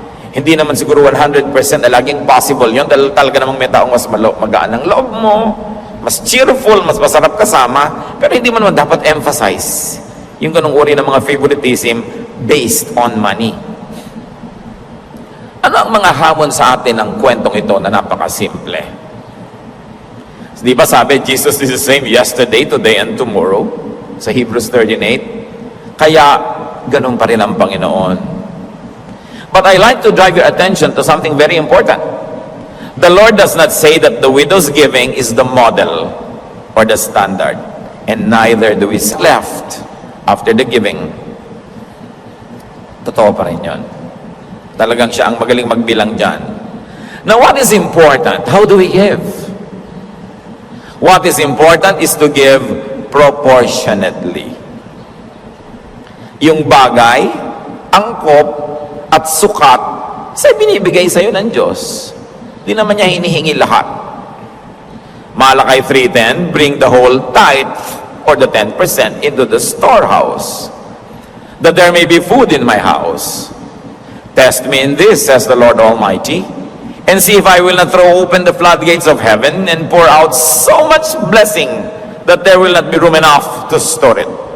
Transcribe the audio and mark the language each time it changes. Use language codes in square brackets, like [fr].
[tl] Hindi naman siguro 100% na laging possible yun dahil talaga namang may taong mas magaan ang loob mo, mas cheerful, mas masarap kasama, pero hindi mo naman dapat emphasize yung ganung uri ng mga [en] favoritism based on money. [tl] Ano ang mga hamon sa atin ng kwentong ito na napakasimple? Di ba sabi, [en] Jesus is the same yesterday, today, and tomorrow? [tl] Sa Hebrews 13:8. Kaya, ganun pa rin ang Panginoon. [en] But I like to drive your attention to something very important. The Lord does not say that the widow's giving is the model or the standard. And neither do we left after the giving. [tl] Totoo pa rin yun. Talagang siya ang magaling magbilang dyan. [en] Now, what is important? How do we give? What is important is to give proportionately. [tl] Yung bagay, angkop, at sukat, sa binibigay sa'yo ng Diyos. Di naman niya hinihingi lahat. [en] Malakay 3:10, bring the whole tithe, or the 10% into the storehouse, that there may be food in my house. Test me in this, says the Lord Almighty, and see if I will not throw open the floodgates of heaven and pour out so much blessing that there will not be room enough to store it.